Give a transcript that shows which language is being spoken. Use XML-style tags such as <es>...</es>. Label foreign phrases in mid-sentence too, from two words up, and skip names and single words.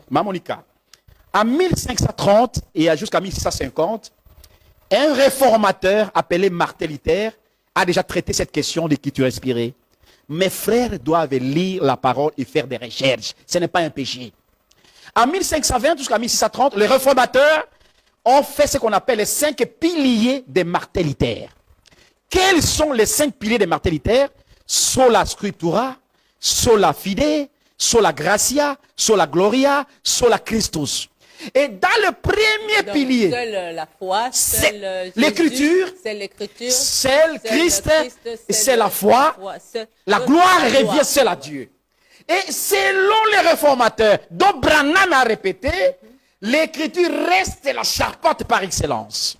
<fr>Ma Monica, en 1530 et jusqu'à 1650, un réformateur appelé Martin Luther a déjà traité cette question d'écriture inspirée. Mes frères doivent lire la parole et faire des recherches. Ce n'est pas un péché. En 1520 jusqu'à 1630, les réformateurs ont fait ce qu'on appelle les 5 piliers des Martin Luther. Quels sont les 5 piliers des Martin Luther?</fr> <la>Sola scriptura, sola fide, sola gratia, sola gloria, sola Christus.</la> <fr>Et dans le premier pilier, seule la foi, c'est l'écriture, c'est l'écriture, c'est Christ, c'est la foi, la gloire revient seule à Dieu. Et selon les réformateurs, dont Branham a répété, l'écriture reste la charpente par excellence.</fr>